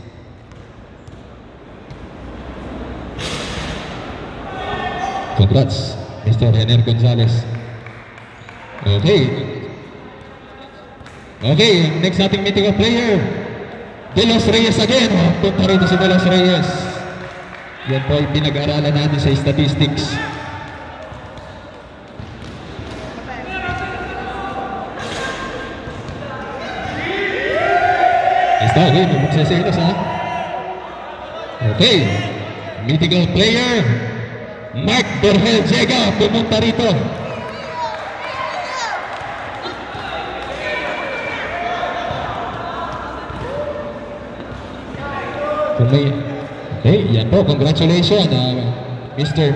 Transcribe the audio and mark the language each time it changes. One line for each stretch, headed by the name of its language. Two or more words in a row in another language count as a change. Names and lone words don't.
English: Congrats, Mr. Hener Gonzales.
Filipino: Okay. Okay, next nating
English: mythical player,
Filipino: De Los Reyes again. Punta rito si De Los Reyes. Yan po ay pinag-aralan natin sa statistics.
Spanish: Está bien,
Filipino: magsaselos ha.
English: Okay, mythical player, Mark Borgel Jega.
Filipino: Pumunta rito. Okay, yan po, congratulations, Mr.